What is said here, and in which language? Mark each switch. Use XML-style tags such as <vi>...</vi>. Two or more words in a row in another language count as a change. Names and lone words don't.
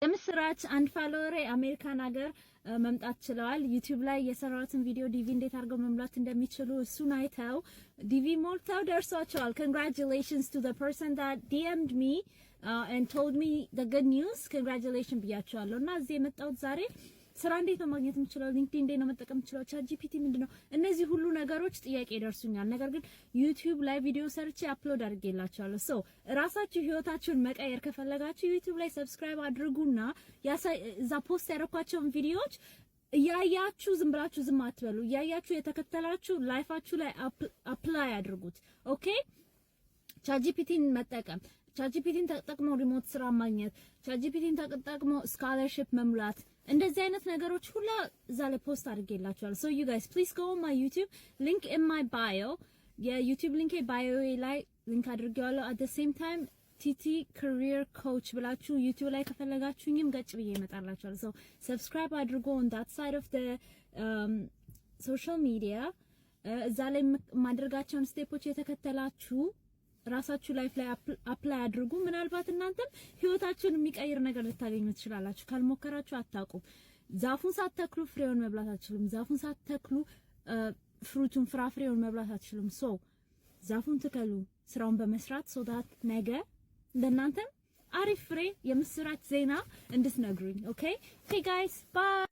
<am>የምስራች አንድ ፎሎወር አሜሪካን ሀገር መምጣት ችለዋል። ዩቲዩብ ላይ የሰራሁትን ቪዲዮ ዲቪ እንዴት አድርገው መምላት እንደሚችሉ እሱን አይተው ዲቪ ሞልተው ደርሷቸዋል።</am> <en>Congratulations to the person that DM'd me and told me the good news.</en> <am>Congratulations ብያቸዋለሁ። እና እዚህ የመጣሁት ዛሬ ስራ እንዴት ነው ማግኘት የምችለው፣ ሊንክድኢን እንዴት ነው መጠቀም የምችለው፣</am> <en>ChatGPT</en> <am>ምንድነው፣ እነዚህ ሁሉ ነገሮች ጥያቄ ይደርሱኛል። ነገር ግን ዩቲዩብ ላይ ቪዲዮ ሰርቼ አፕሎድ አድርጌላችኋለሁ። ሶ ራሳችሁ ህይወታችሁን መቀየር ከፈለጋችሁ ዩቲዩብ ላይ ሰብስክራይብ አድርጉና እዛ ፖስት ያደረኳቸውን ቪዲዮዎች እያያችሁ ዝም ብላችሁ ዝም አትበሉ። እያያችሁ የተከተላችሁ ላይፋችሁ ላይ አፕላይ አድርጉት። ኦኬ</am> <en>ChatGPTን</en> <am>መጠቀም፣</am> <en>ChatGPTን</en> <am>ተጠቅሞ</am> <en>remote ስራ</en> <am>ማግኘት፣</am> <en>ChatGPTን</en> <am>ተጠቅሞ ስኮላርሺፕ መሙላት፣ እንደዚህ አይነት ነገሮች ሁሉ እዛ ላይ ፖስት አድርጌላችኋለሁ።</am> <en>so you guys please go on my YouTube link in my bio የYouTube link</en> <am>ባዮ ላይ ሊንክ አድርጌዋለሁ።</am> <en>at the same time TT career coach</en> <am>ብላችሁ ዩቲዩብ ላይ ከፈለጋችሁኝም ገጭ ብዬ እመጣላችኋለሁ።</am> <en>so subscribe</en> <am>አድርጎ on</am> <en>that side of the social media</en> <am>እዛ ላይ ማድረጋቸውን ስቴፖች የተከተላችሁ ራሳችሁ ላይፍ ላይ አፕላይ አድርጉ። ምናልባት እናንተም ህይወታችሁን የሚቀይር ነገር ልታገኙ ትችላላችሁ። ካልሞከራችሁ አታውቁም። ዛፉን ሳትተክሉ ፍሬውን መብላት አትችሉም። ዛፉን ሳትተክሉ ፍሩቱን ፍራፍሬውን መብላት አትችሉም። ሶ ዛፉን ትከሉ ስራውን በመስራት</am> <en>so that</en> <am>ነገ ለእናንተም አሪፍ ፍሬ የምስራች ዜና እንድትነግሩኝ። ኦኬ</am> <en>hey guys bye</en>